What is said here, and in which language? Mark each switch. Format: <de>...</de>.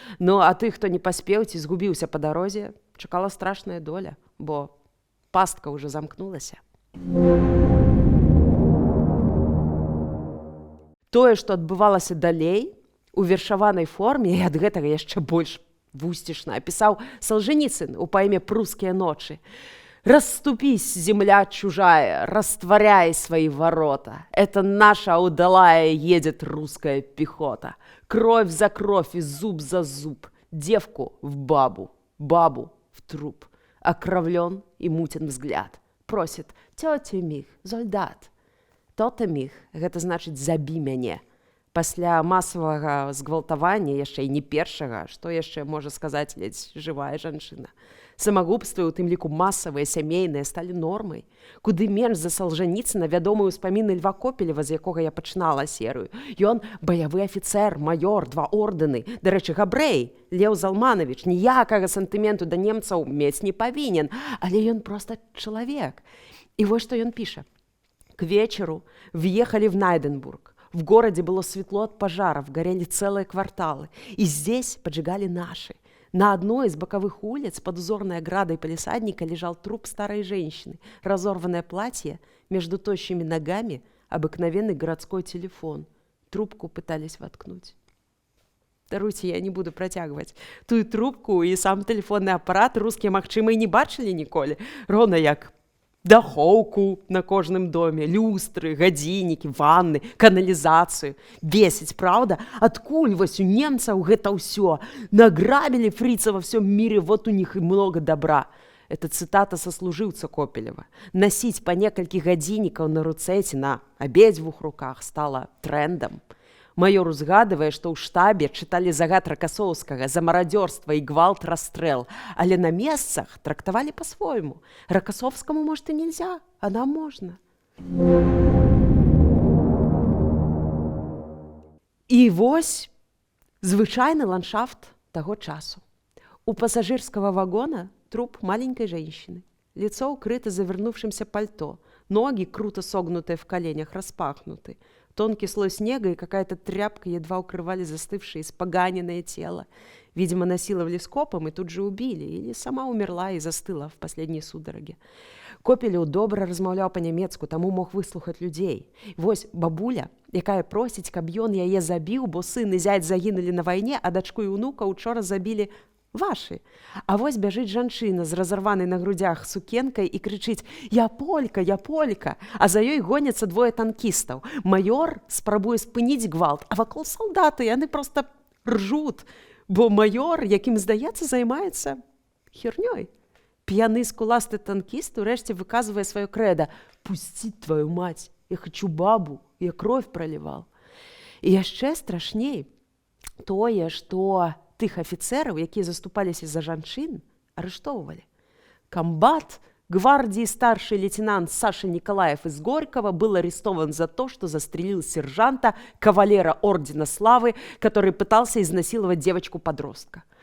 <be>Ну а тых, хто не паспеў ці згубіўся па дарозе, чакала страшная доля, бо пастка ўжо замкнулася. Тое, што адбывалася далей, у вершаванай форме, і ад гэтага яшчэ больш вусцішна апісаў Солженіцын у паэме «Прусские ночи».</be> <ru>«Расступись, земля чужая, растворяй свои ворота. Это наша удалая едет русская пехота. Кровь за кровь и зуб за зуб. Девку в бабу, бабу в труп. Окровлен и мутен взгляд. Просит: тётя мих, солдат».</ru> <be>«То-то міх» — гэта значыць «забі мяне». Пасля масавага згвалтавання, яшчэ і не першага, што яшчэ можа сказаць ледзь жывая жанчына. Самагубствы, у тым ліку масавыя, сямейныя, сталі нормай. Куды менш за Солженіцына вядомыя ўспаміны Льва Копелева, з якога я пачынала серыю. Ён баявы афіцэр, маёр, 2 ордэны. Дарэчы, габрэй, Леў Залманавіч, ніякага сантыменту да немцаў мець не павінен, але ён проста чалавек. І вось што ён піша.</be> <ru>К вечеру въехали в Найденбург. В городе было светло от пожаров, горели целые кварталы. И здесь поджигали наши. На одной из боковых улиц под узорной оградой палисадника лежал труп старой женщины, разорванное платье, между тощими ногами обыкновенный городской телефон. Трубку пытались воткнуть.</ru> <be>Даруйте, я не буду працягваць. Тую трубку і сам тэлефонны апарат рускія, магчыма, і не бачылі ніколі. Роўна як дахоўку на кожным доме, люстры, гадзіннікі, ванны, каналізацыю. Бесіць, праўда? Адкуль вось у немцаў гэта ўсё?</be> <ru>Награбілі фріца во всем мире, вот у них и много добра. Это цитата сослуживца Копелева.</ru> <be>Носить по некалькі гадзіннікаў на руцэ ці на абедзвюх руках стала трендам. Майор узгадывае, што ў штабе чыталі загад Ракасоўскага за марадзёрства і гвалт расстрэл, але на месцах трактавалі па-свойму.</be> <ru>Ракасовскому, может, и нельзя, а нам можно.</ru> <be>І вось звычайны ландшафт таго часу.</be> <ru>У пассажирского вагона труп маленькой женщины. Лицо укрыто завернувшимся пальто, ноги, круто согнутые в коленях, распахнуты. Тонкий слой снега и какая-то тряпка едва укрывали застывшее испоганенное тело. Видимо, насиловали скопом и тут же убили, или сама умерла и застыла в последней судороге.</ru> <be>Копелеў добра размаўляў па-нямецку, таму мог выслухаць людзей. Вось бабуля, якая просіць, каб ён яе забіў, бо сын і зять загінулі на вайне, а дачку і ўнука учора забілі вашы. А вось бяжыць жанчына з разарванай на грудях сукенкай і крычыць: «Я полька, а за ёй гоняцца двое танкістаў. Маёр спрабуе спыніць гвалт, а вакол салдаты, яны проста ржут, бо маёр, якім здаецца, займаецца хернёй». П'яны скуласты танкіст урэшце выказвае сваё крэда: «Пусціць твою мать,</be> <ru>я хочу бабу, я кровь проливал».</ru> <be>І яшчэ страшней тое, што тых афіцэраў, якія заступаліся за жанчын, арыштоўвалі.</be> <ru>Комбат гвардии старший лейтенант Саша Николаев из Горького был арестован за то, что застрелил сержанта, кавалера Ордена Славы, который пытался изнасиловать девочку-подростка.</ru>